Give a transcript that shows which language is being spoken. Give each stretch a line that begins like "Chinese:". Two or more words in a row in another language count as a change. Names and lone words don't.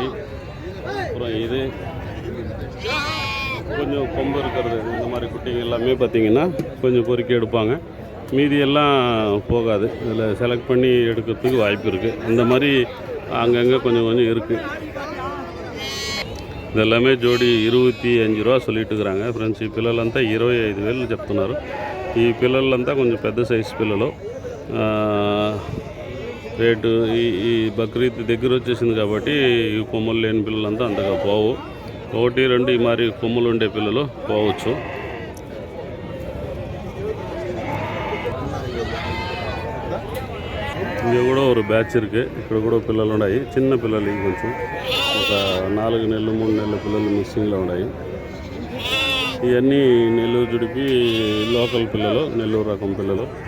Tamil: அப்புறம் இது கொஞ்சம் கொம்பு இருக்கிறது. இந்த மாதிரி குட்டிங்க எல்லாமே பார்த்திங்கன்னா கொஞ்சம் பொறுக்கி எடுப்பாங்க. மீதியெல்லாம் போகாது. இதில் செலக்ட் பண்ணி எடுக்கிறதுக்கு வாய்ப்பு இருக்குது. இந்த மாதிரி அங்கங்கே கொஞ்சம் கொஞ்சம் இருக்குது. இதெல்லாமே
Telugu: జోడి 25 రూపా
Tamil: சொல்லிட்டு இருக்கிறாங்க.
Telugu: ఫ్రెండ్స్ ఈ పిల్లలంతా 25,000 చెప్తున్నారు. ఈ పిల్లలంతా కొంచెం పెద్ద సైజు పిల్లలు. రేటు ఈ బక్రీద్ దగ్గర వచ్చేసింది కాబట్టి ఈ కొమ్మలు లేని పిల్లలంతా అంతగా పోవు. 1, 2 ఈ మరి కొమ్మలు ఉండే పిల్లలు పోవచ్చు.
Tamil: இங்கே கூட ஒரு பேட்ச் இருக்குது.
Telugu: ఇక్కడ కూడా పిల్లలు ఉన్నాయి. చిన్న పిల్లలు కొంచెం ఒక 4 నెలలు 3 నెలల పిల్లలు మిక్సింగ్లో ఉన్నాయి. ఇవన్నీ నెల్లూరు జుడిపి లోకల్ పిల్లలు, నెల్లూరు రకం పిల్లలు.